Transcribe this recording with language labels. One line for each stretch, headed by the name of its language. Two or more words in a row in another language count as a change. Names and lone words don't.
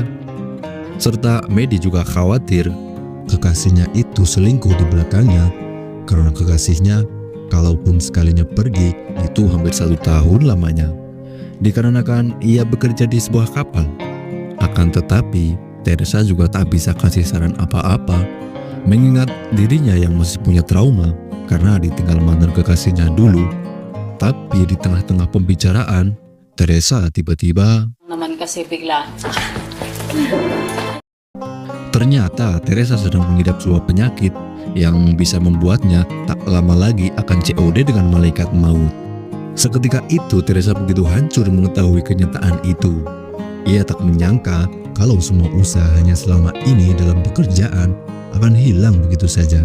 Indonesian: Serta Medi juga khawatir kekasihnya itu selingkuh di belakangnya, karena kekasihnya kalaupun sekalinya pergi itu hampir 1 tahun lamanya, dikarenakan ia bekerja di sebuah kapal. Akan tetapi Teresa juga tak bisa kasih saran apa-apa, mengingat dirinya yang masih punya trauma karena ditinggal mantan kekasihnya dulu. Tapi di tengah-tengah pembicaraan, Teresa tiba-tiba
Filipino: Naman kasi bigla.
Indonesian: ternyata Teresa sedang mengidap sebuah penyakit yang bisa membuatnya tak lama lagi akan COD dengan malaikat maut. Seketika itu Teresa begitu hancur mengetahui kenyataan itu. Ia tak menyangka kalau semua usahanya selama ini dalam pekerjaan akan hilang begitu saja.